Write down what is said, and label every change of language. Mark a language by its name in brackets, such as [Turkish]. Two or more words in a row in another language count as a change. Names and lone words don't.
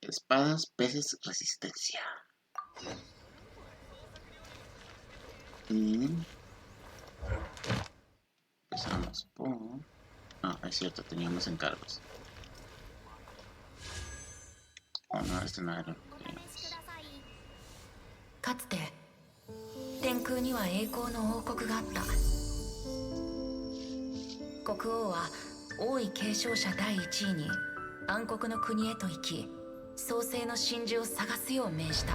[Spanish] Espadas, peces, resistencia. Y empezamos por... No, es cierto, teníamos encargos. Oh no, este no era lo que queríamos. [Japanese] かつて天空には栄光の王国があった。国王は王位継承者第1位に暗黒の国へと行き、創世の真珠を探すよう命じた。